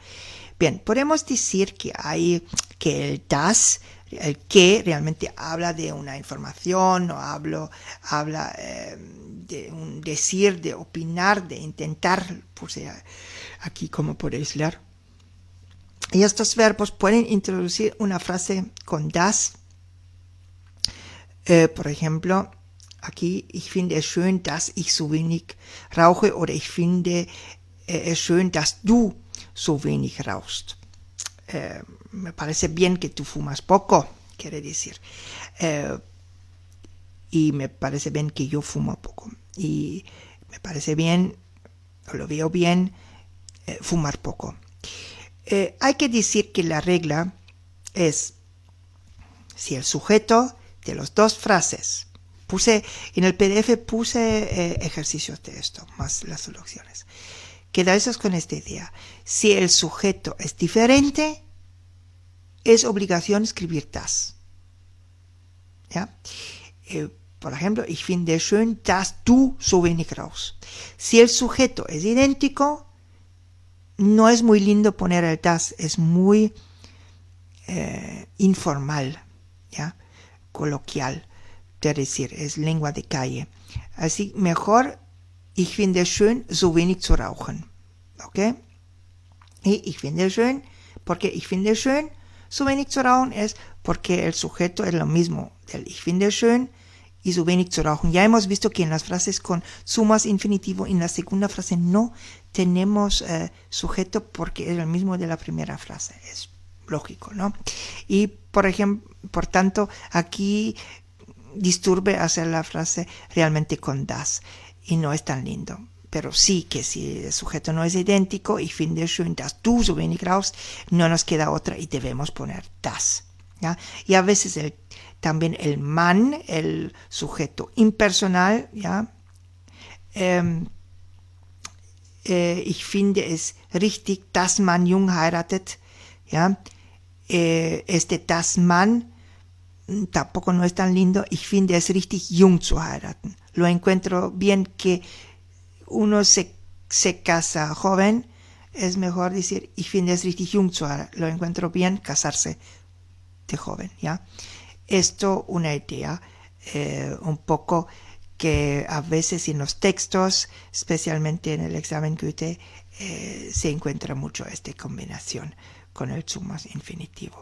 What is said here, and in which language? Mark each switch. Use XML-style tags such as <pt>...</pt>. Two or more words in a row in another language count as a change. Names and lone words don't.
<es>Bien, podemos decir que el das, el que realmente habla de una información, o habla de un decir, de opinar, de intentar, puse aquí como podéis leer. Y estos verbos pueden introducir una frase con das. Por ejemplo, aquí,</es> <de>ich finde es schön, dass ich so wenig rauche, oder ich finde es schön, dass du so wenig rauchst.</de> <es>Me parece bien que tú fumas poco, quiere decir. Y me parece bien que yo fumo poco. Y me parece bien, o lo veo bien, fumar poco. Hay que decir que la regla es, si el sujeto de las dos frases, en el PDF puse ejercicios de esto, más las soluciones. Quedaos con esta idea. Si el sujeto es diferente, es obligación escribir das. ¿Ya? Por ejemplo,</es> <de>ich finde schön, dass du so wenig rauchst.</de> <es>Si el sujeto es idéntico, no es muy lindo poner el das, es muy informal, ¿ya? Coloquial, es decir, es lengua de calle. Así, mejor,</es> <de>ich finde schön, so wenig zu rauchen. ¿Ok?</de> <es>Y</es> <de>ich finde schön,</de> <es>porque</es> <de>ich finde schön, so wenig zu rauchen</de> <es>es porque el sujeto es lo mismo del</es> <de>ich finde schön</de> <es>y</es> <de>so wenig zu rauchen.</de> <es>Ya hemos visto que en las frases con sumas infinitivo, en la segunda frase no tenemos sujeto porque es el mismo de la primera frase. Es lógico, ¿no? Y por tanto, aquí disturbe hacer la frase realmente con das y no es tan lindo. Pero sí que si el sujeto no es idéntico,</es> <de>ich finde schön, dass du so wenig rauchst,</de> <es>no nos queda otra y debemos poner das. ¿Ya? Y a veces también el man, el sujeto impersonal, ¿ya?</es> <de>Ich finde es richtig, dass man jung heiratet, ¿ya? Das man</de> <es>tampoco no es tan lindo.</es> <de>Ich finde es richtig, jung zu heiraten.</de> <es>Lo encuentro bien que uno se casa joven, es mejor decir,</es> <de>ich finde es richtig, jung zu heiraten.</de> <es>Lo encuentro bien casarse de joven, ¿ya? Esto una idea un poco que a veces en los textos, especialmente en el examen Goethe, se encuentra mucho esta combinación con el sumas infinitivo.</es>